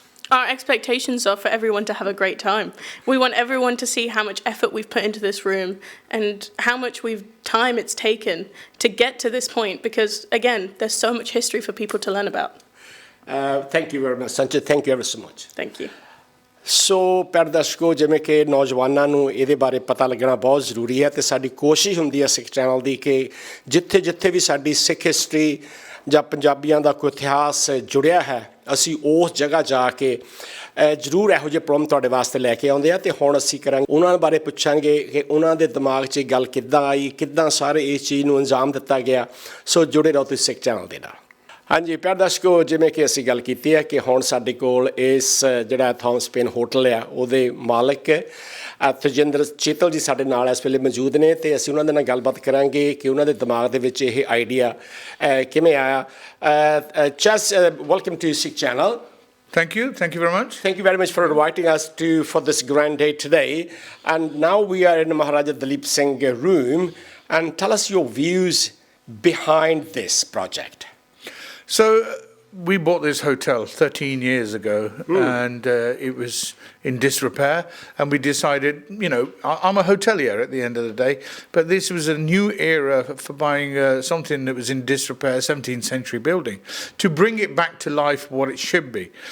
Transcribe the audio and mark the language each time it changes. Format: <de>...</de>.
<en>Our expectations are for everyone to have a great time. We want everyone to see how much effort we've put into this room and how much time it's taken to get to this point, because, again, there's so much history for people to learn about. Thank you very much, Sanjay. Thank you ever so much. Thank you.</en> <pa>ਸੋ ਪਿਆਰੇ ਦਰਸ਼ਕੋ, ਜਿਵੇਂ ਕਿ ਨੌਜਵਾਨਾਂ ਨੂੰ ਇਹਦੇ ਬਾਰੇ ਪਤਾ ਲੱਗਣਾ ਬਹੁਤ ਜ਼ਰੂਰੀ ਹੈ, ਅਤੇ ਸਾਡੀ ਕੋਸ਼ਿਸ਼ ਹੁੰਦੀ ਹੈ ਸਿੱਖ ਚੈਨਲ ਦੀ ਕਿ ਜਿੱਥੇ ਜਿੱਥੇ ਵੀ ਸਾਡੀ ਸਿੱਖ ਹਿਸਟਰੀ ਜਾਂ ਪੰਜਾਬੀਆਂ ਦਾ ਕੋਈ ਇਤਿਹਾਸ ਜੁੜਿਆ ਹੈ, ਅਸੀਂ ਉਸ ਜਗ੍ਹਾ ਜਾ ਕੇ ਜ਼ਰੂਰ ਇਹੋ ਜਿਹੇ ਪ੍ਰੋਗਰਾਮ ਤੁਹਾਡੇ ਵਾਸਤੇ ਲੈ ਕੇ ਆਉਂਦੇ ਆ। ਅਤੇ ਹੁਣ ਅਸੀਂ ਕਰਾਂਗੇ ਉਹਨਾਂ ਬਾਰੇ ਪੁੱਛਾਂਗੇ ਕਿ ਉਹਨਾਂ ਦੇ ਦਿਮਾਗ 'ਚ ਇਹ ਗੱਲ ਕਿੱਦਾਂ ਆਈ, ਕਿੱਦਾਂ ਸਾਰੇ ਇਸ ਚੀਜ਼ ਨੂੰ ਅੰਜਾਮ ਦਿੱਤਾ ਗਿਆ। ਸੋ ਜੁੜੇ ਰਹੋ ਤੁਸੀਂ ਸਿੱਖ ਚੈਨਲ ਦੇ ਨਾਲ। ਹਾਂਜੀ ਪਿਆਰੇ ਦਰਸ਼ਕੋ, ਜਿਵੇਂ ਕਿ ਅਸੀਂ ਗੱਲ ਕੀਤੀ ਹੈ ਕਿ ਹੁਣ ਸਾਡੇ ਕੋਲ ਇਸ ਜਿਹੜਾ ਥਾਮਸ ਪੇਨ ਹੋਟਲ ਆ ਉਹਦੇ ਮਾਲਕ ਤਜਿੰਦਰ ਚੇਤਲ ਜੀ ਸਾਡੇ ਨਾਲ ਇਸ ਵੇਲੇ ਮੌਜੂਦ ਨੇ, ਅਤੇ ਅਸੀਂ ਉਹਨਾਂ ਦੇ ਨਾਲ ਗੱਲਬਾਤ ਕਰਾਂਗੇ ਕਿ ਉਹਨਾਂ ਦੇ ਦਿਮਾਗ ਦੇ ਵਿੱਚ ਇਹ ਆਈਡੀਆ ਕਿਵੇਂ ਆਇਆ।</pa> <en>Chas, welcome to SIKH Channel. Thank you very much. Thank you very much for inviting us for this grand day today. And now we are in the Maharaja Duleep Singh room, and tell us your views behind this project. So we bought this hotel 13 years ago, and it was in disrepair, and we decided, I'm a hotelier at the end of the day, but this was a new era for buying something that was in disrepair, 17th century building, to bring it back to life what it should be.</en>